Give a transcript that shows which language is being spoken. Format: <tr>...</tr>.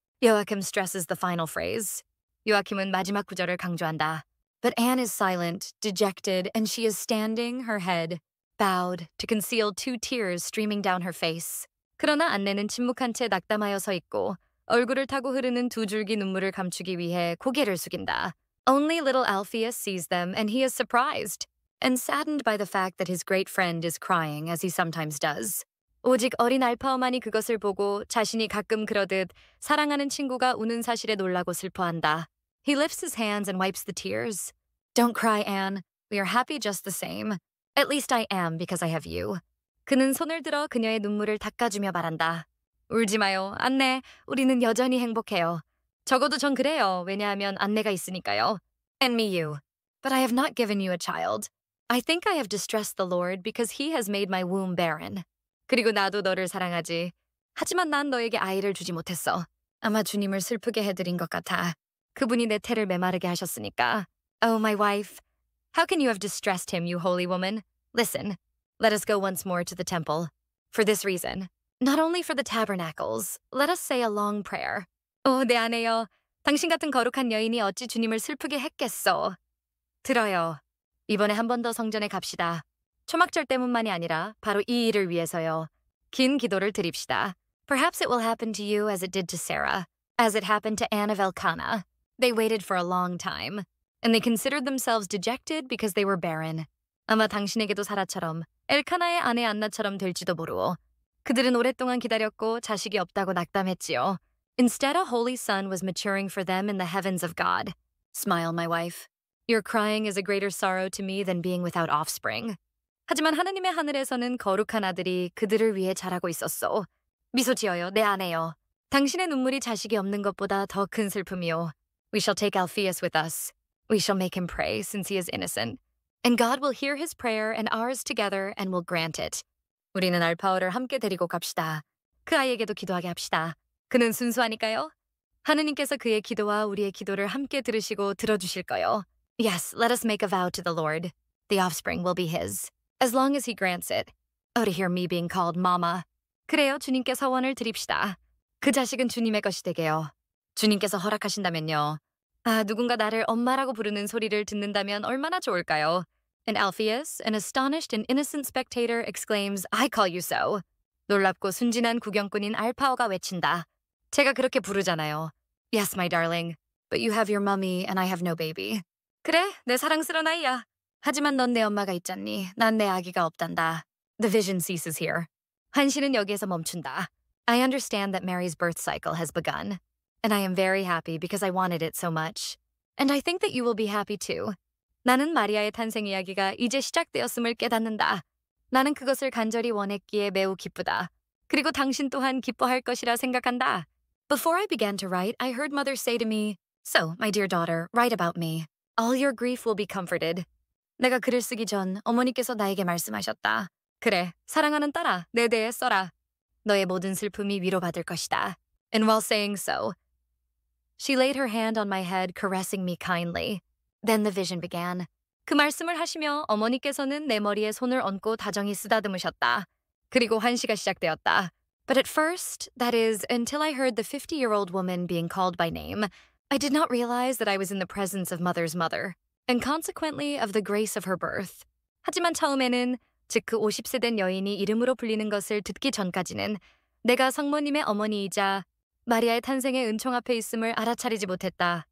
<en>Joachim stresses the final phrase.</en> <ko>요아킴은 마지막 구절을 강조한다.</ko> <en>But Anne is silent, dejected, and she is standing, her head bowed, to conceal two tears streaming down her face.</en> <ko>그러나 안내는 침묵한 채 낙담하여 서 있고 얼굴을 타고 흐르는 두 줄기 눈물을 감추기 위해 고개를 숙인다.</ko> <en>Only little Alpheus sees them, and he is surprised and saddened by the fact that his great friend is crying, as he sometimes does.</en> <ko>오직 어린 알파오만이 그것을 보고 자신이 가끔 그러듯 사랑하는 친구가 우는 사실에 놀라고 슬퍼한다.</ko> <en>He lifts his hands and wipes the tears. Don't cry, Anne. We are happy just the same. At least I am because I have you.</en> <ko>그는 손을 들어 그녀의 눈물을 닦아주며 말한다. 울지 마요, 안내. 우리는 여전히 행복해요. 적어도 전 그래요. 왜냐하면 안내가 있으니까요.</ko> <en>And me you. But I have not given you a child. I think I have distressed the Lord because he has made my womb barren.</en> <ko>그리고 나도 너를 사랑하지. 하지만 난 너에게 아이를 주지 못했어. 아마 주님을 슬프게 해드린 것 같아. 그분이 내 태를 메마르게 하셨으니까.</ko> <en>Oh, my wife. How can you have distressed him, you holy woman? Listen, let us go once more to the temple. For this reason. Not only for the tabernacles, let us say a long prayer.</en> <ko>내 아내여, 당신 같은 거룩한 여인이 어찌 주님을 슬프게 했겠어. 들어요. 이번에 한 번 더 성전에 갑시다. 초막절 때문만이 아니라 바로 이 일을 위해서요. 긴 기도를 드립시다.</ko> <en>Perhaps it will happen to you as it did to Sarah, as it happened to Anne of Elkanah. They waited for a long time, and they considered themselves dejected because they were barren.</en> <ko>아마 당신에게도 사라처럼 엘카나의 아내 안나처럼 될지도 모르오. 그들은 오랫동안 기다렸고 자식이 없다고 낙담했지요.</ko> <en>Instead, a holy son was maturing for them in the heavens of God. Smile, my wife. Your crying is a greater sorrow to me than being without offspring.</en> <ko>하지만 하느님의 하늘에서는 거룩한 아들이 그들을 위해 자라고 있었소. 미소 지어요, 내 아내여. 당신의 눈물이 자식이 없는 것보다 더 큰 슬픔이요.</ko> <en>We shall take Alphaeus with us. We shall make him pray, since he is innocent. And God will hear his prayer and ours together and will grant it.</en> <ko>우리는 알파오를 함께 데리고 갑시다. 그 아이에게도 기도하게 합시다. 그는 순수하니까요. 하느님께서 그의 기도와 우리의 기도를 함께 들으시고 들어주실 거요.</ko> <en>Yes, let us make a vow to the Lord. The offspring will be his, as long as he grants it. Oh, to hear me being called mama.</en> <ko>그래요, 주님께 서원을 드립시다. 그 자식은 주님의 것이 되게요. 주님께서 허락하신다면요. 누군가 나를 엄마라고 부르는 소리를 듣는다면 얼마나 좋을까요?</ko> <en>And Alphaeus, an astonished and innocent spectator, exclaims, I call you so.</en> <ko>놀랍고 순진한 구경꾼인 알파오가 외친다. 제가 그렇게 부르잖아요.</ko> <en>Yes, my darling. But you have your mummy and I have no baby.</en> <ko>그래, 내 사랑스러운 아이야. 하지만 넌 내 엄마가 있잖니. 난 내 아기가 없단다.</ko> <en>The vision ceases here.</en> <ko>환시는 여기에서 멈춘다.</ko> <en>I understand that Mary's birth cycle has begun. And I am very happy because I wanted it so much. And I think that you will be happy too.</en> <ko>나는 마리아의 탄생 이야기가 이제 시작되었음을 깨닫는다. 나는 그것을 간절히 원했기에 매우 기쁘다. 그리고 당신 또한 기뻐할 것이라 생각한다.</ko> <en>Before I began to write, I heard mother say to me, So, my dear daughter, write about me. All your grief will be comforted.</en> <ko>내가 글을 쓰기 전 어머니께서 나에게 말씀하셨다. 그래, 사랑하는 딸아, 내 대해 써라. 너의 모든 슬픔이 위로받을 것이다.</ko> <en>And while saying so, she laid her hand on my head, caressing me kindly. Then the vision began.</en> <ko>그 말씀을 하시며 어머니께서는 내 머리에 손을 얹고 다정히 쓰다듬으셨다. 그리고 환시가 시작되었다.</ko> <en>But at first, that is, until I heard the 50-year-old woman being called by name, I did not realize that I was in the presence of mother's mother, and consequently of the grace of her birth.</en> <ko>하지만 처음에는, 즉 그 50세 된 여인이 이름으로 불리는 것을 듣기 전까지는 내가 성모님의 어머니이자 마리아의 탄생의 은총 앞에 있음을 알아차리지 못했다.</ko>